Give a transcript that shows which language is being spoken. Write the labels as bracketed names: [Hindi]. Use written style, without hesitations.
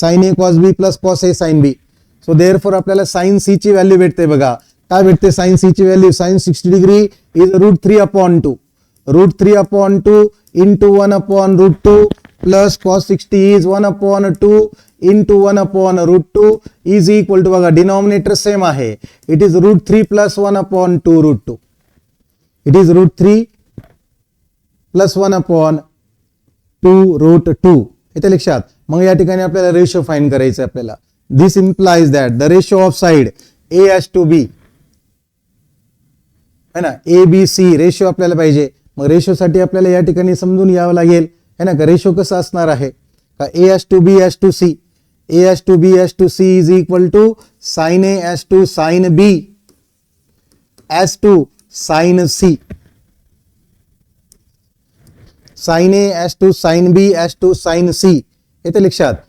[English] Sine A cos B plus cos A sine B. So therefore [Marathi] आपल्याला sign C ची value [English] भेटते बघा. काय भेटते साइन सी ची value, sine 60 degree is √3/2 √3/2 into 1/√2 plus cos 60 is 1/2 into 1/√2 is equal to बघा डिनॉमिनेटर सेम आहे. It is √3 + 1/2√2. It is √3 + 1/2√2. [Marathi] इथे लक्षात. मग या ठिकाणी आपल्याला रेशो फाइंड करायचं आहे आपल्याला. [English] this implies that the ratio of side A is to B है ना, [Marathi] ए बी सी रेशो आपल्याला पाहिजे. मग रेशोसाठी आपल्याला या ठिकाणी समजून यावं लागेल है ना. का रेशो कसं असणार आहे का [English] A is to B is to C, A is to B is to C is equal to sine A is to sine B is to sine C, sine A is to sine B is to sine C. [Marathi] येते लक्षात.